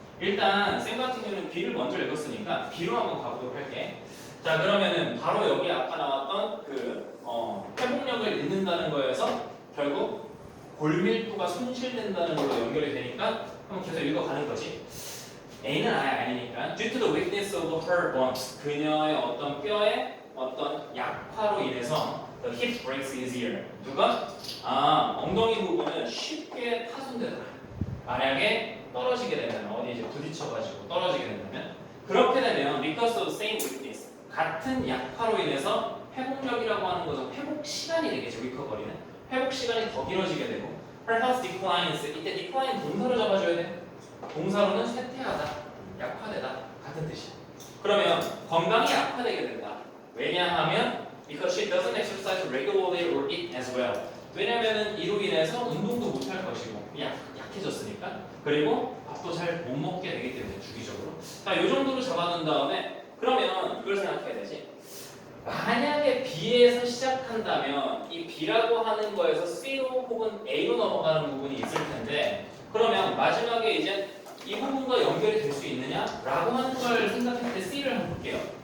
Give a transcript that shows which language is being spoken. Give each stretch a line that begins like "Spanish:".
Korean: 일단 쌤 같은 경우는 B를 먼저 읽었으니까 B로 한번 가보도록 할게. 자 그러면은 바로 여기 아까 나왔던 그 회복력을 잃는다는 거에서 결국 골밀도가 손실된다는 걸로 연결이 되니까 한번 계속 읽어가는 거지. A는 아니니까
English: due to the weakness of her bones
Korean: 그녀의 어떤 뼈의 어떤 약화로 인해서
English: the hip breaks easier
Korean: 누가? 엉덩이 부분은 쉽게 파손되더라. 만약에 떨어지게 되면 어디 이제 부딪혀가지고 떨어지게 된다면 그렇게 되면
English: because of same weakness
Korean: 같은 약화로 인해서 회복력이라고 하는 것은 회복 시간이 되겠죠. 리커버리는 회복 시간이 더 길어지게 되고
English: her health declines
Korean: 이때 decline 동사로 잡아줘야 돼. 동사로는 쇠퇴하다, 약화되다 같은 뜻이야. 그러면 건강이 약화되게 된다. 왜냐하면
English: because she doesn't exercise regularly or eat as well.
Korean: 왜냐하면 이로 인해서 운동도 못할 것이고 약해졌으니까 그리고 밥도 잘 못 먹게 되기 때문에 주기적으로. 자, 이 정도로 잡아둔 다음에 그러면 이걸 생각해야 되지. 만약에 B에서 시작한다면 이 B라고 하는 거에서 C로 혹은 A로 넘어가는 부분이 있을 텐데 그러면 마지막에 이제 이 부분과 연결이 될 수 있느냐라고 하는 걸 생각할 때 C를 한번 볼게요.